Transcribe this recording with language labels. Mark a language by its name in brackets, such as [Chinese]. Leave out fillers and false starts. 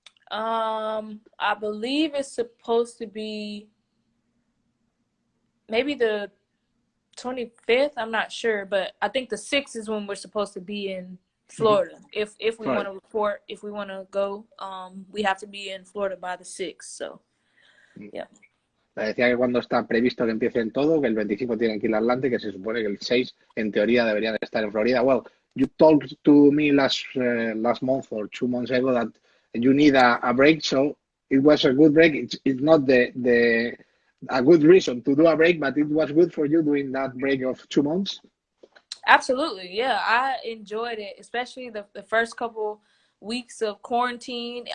[English] I believe it's supposed to be maybe the 25th. I'm not sure, but I think the 6th is when we're supposed to be in Florida. If we want to report, if we want to go, we have to be in Florida by the 6th. So, yeah. [Spanish] Decía que cuando está previsto que empiecen todo, que el 25 tienen que ir a Atlanta y que se supone que el 6 en teoría deberían estar en Florida. [English] Well, you talked to me last month or 2 months ago that you need a break, so it was a good break. It's not a good reason to do a break, but it was good for you doing that break of 2 months. Absolutely, yeah. I enjoyed it, especially the first couple weeks of quarantine.